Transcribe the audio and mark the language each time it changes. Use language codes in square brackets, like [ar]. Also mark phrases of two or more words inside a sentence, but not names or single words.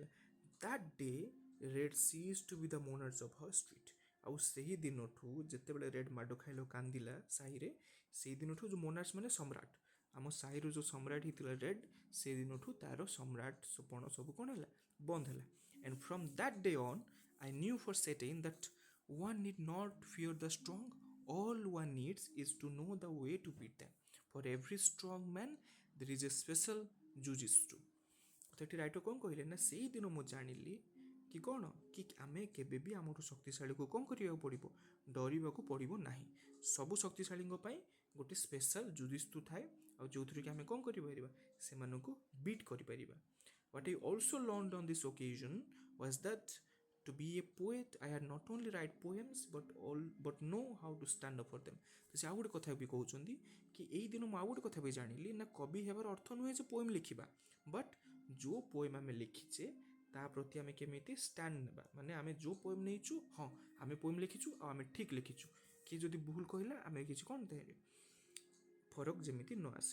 [en] That day Red ceased to be the monarchs of her street. [or] ଆଉ ସେହି ଦିନଠୁ ଯେତେବେଳେ ରେଡ୍ ମାଡ଼ ଖାଇଲ କାନ୍ଦିଲା ସାହିରେ, ସେଇ ଦିନଠୁ ଯେଉଁ ମୋନାର୍ସ ମାନେ ସମ୍ରାଟ, ଆମ ସାହିର ଯେଉଁ ସମ୍ରାଟ ହେଇଥିଲା ରେଡ୍, ସେଇ ଦିନଠୁ ତାର ସମ୍ରାଟପଣ ସବୁ କ'ଣ ହେଲା, ବନ୍ଦ ହେଲା। [en] And from that day on I knew for certain that one need not fear the strong, all one needs is to know the way to beat them. For every strong man there is a special jujitsu. [or] ତ ଏଠି ରାଇଟର କ'ଣ କହିଲେ ନା, ସେଇଦିନ ମୁଁ ଜାଣିଲି କି କ'ଣ, କି ଆମେ କେବେ ବି ଆମର ଶକ୍ତିଶାଳୀକୁ କ'ଣ କରିବାକୁ ପଡ଼ିବ, ଡରିବାକୁ ପଡ଼ିବ ନାହିଁ। ସବୁ ଶକ୍ତିଶାଳୀଙ୍କ ପାଇଁ ଗୋଟେ ସ୍ପେଶାଲ ଜୁଜିତ୍ସୁ ଥାଏ, ଆଉ ଯେଉଁଥିରେ କି ଆମେ କ'ଣ କରିପାରିବା, ସେମାନଙ୍କୁ ବିଟ୍ କରିପାରିବା। [en] What I also learned on this occasion was that to be a poet I had not only write poems but know how to stand up for them. [or] ତ ସେ ଆଉ ଗୋଟେ କଥା ବି କହୁଛନ୍ତି କି ଏଇ ଦିନ ମୁଁ ଆଉ ଗୋଟେ କଥା ବି ଜାଣିଲି ନା, କବି ହେବାର ଅର୍ଥ ନୁହେଁ ଯେ ପୋଏମ୍ ଲେଖିବା, ବଟ୍ ଯେଉଁ ପୋଏମ୍ ଆମେ ଲେଖିଛେ ତା ପ୍ରତି ଆମେ କେମିତି ଷ୍ଟାଣ୍ଡ ନେବା, ମାନେ ଆମେ ଯେଉଁ ପୋଏମ୍ ନେଇଛୁ, ହଁ ଆମେ ପୋଏମ୍ ଲେଖିଛୁ ଆଉ ଆମେ ଠିକ୍ ଲେଖିଛୁ, କିଏ ଯଦି ଭୁଲ କହିଲା ଆମେ କିଛି କ'ଣ ଦେହରେ ଫରକ ଯେମିତି ନ ଆସେ।